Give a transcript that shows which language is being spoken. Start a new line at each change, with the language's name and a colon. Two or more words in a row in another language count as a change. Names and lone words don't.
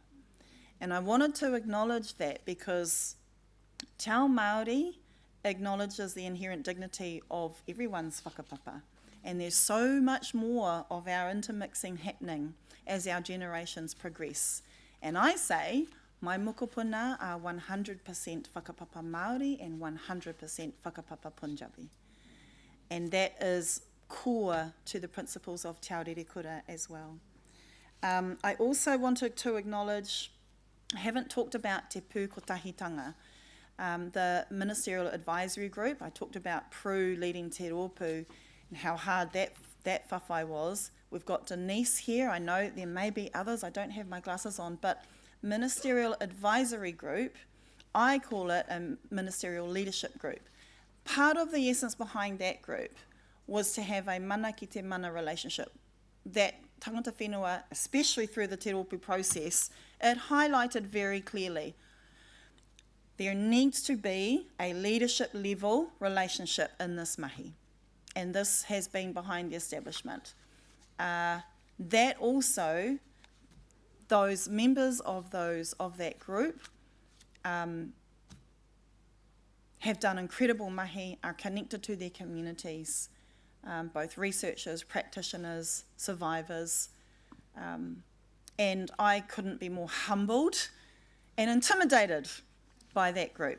English: And I wanted to acknowledge that because
Māori: Te Ao Māori
English: acknowledges the inherent dignity of everyone's whakapapa. And there's so much more of our intermixing happening as our generations progress. And I say, my mokopuna are 100%
Māori: whakapapa Māori
English: and 100% whakapapa Punjabi. And that is core to the principles of Te Ao Rerekura as well. I also wanted to acknowledge, I haven't talked about Te Pū Kotahitanga, the Ministerial Advisory Group. I talked about Pru leading Te Rōpū and how hard that whawhai was. We've got Denise here. I know there may be others. I don't have my glasses on, but Ministerial Advisory Group, I call it a Ministerial Leadership Group. Part of the essence behind that group was to have a
Māori: mana ki te mana
English: relationship.
Māori: That tangata whenua,
English: especially through the Te Rōpū process, it highlighted very clearly there needs to be a leadership level relationship in this mahi. And this has been behind the establishment. That also, those members of that group have done incredible mahi, are connected to their communities, both researchers, practitioners, survivors, and I couldn't be more humbled and intimidated by that group.